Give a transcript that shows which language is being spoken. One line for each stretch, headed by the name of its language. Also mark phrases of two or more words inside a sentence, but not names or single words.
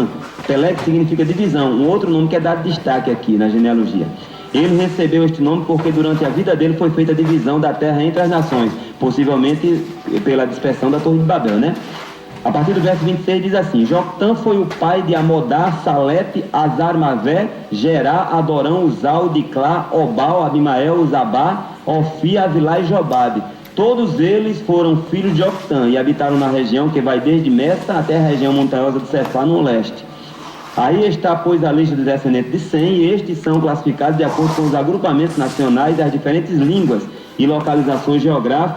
Portuguese: Peleg significa divisão, um outro nome que é dado destaque aqui na genealogia. Ele recebeu este nome porque durante a vida dele foi feita a divisão da terra entre as nações, possivelmente pela dispersão da Torre de Babel, né? A partir do verso 26 diz assim, Joctã foi o pai de Amodá, Salete, Azarmavé, Gerá, Adorão, Uzal, Diclá, Obal, Abimael, Zabá, Ofi, Avilá e Jobabe. Todos eles foram filhos de Joctã e habitaram na região que vai desde Messa até a região montanhosa de Cefá, no leste. Aí está, pois, a lista dos descendentes de Sem, e estes são classificados de acordo com os agrupamentos nacionais das diferentes línguas e localizações geográficas.